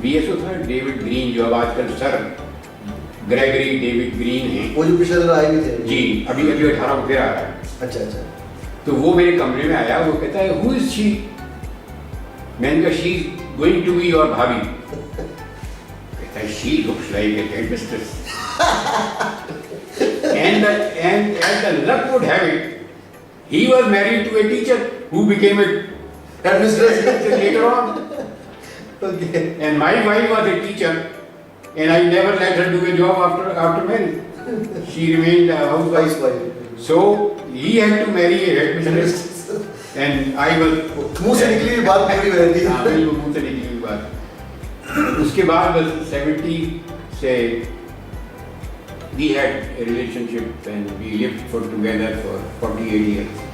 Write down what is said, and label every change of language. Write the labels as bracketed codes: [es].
[hi] VSO था David green, जो अब आजकल सर ग्रेगरी डेविड ग्रीन हैं। वो जो पिछले दिन आए भी थे जी, अभी 18 को फिर आ रहा है। अच्छा अच्छा। तो वो मेरे कमरे में आया, वो कहता है [en] Who is she? [hi] मैंने कहा [en] she is going to be your [hi] भाभी। कहता है [en] She looks like a headmistress. and the luck would have it, he was married to a teacher who became a headmistress later on. Okay. And my wife was a teacher, and I never let her do a job after marriage. She remained a housewife. So he had to marry a headmistress, and I was. [hi] मुंह से निकली हुई बात पूरी हो जाती है। हाँ, बिल्कुल मुंह से निकली हुई बात। उसके बाद बस 70 से [en] we had a relationship and we lived together for 48 years.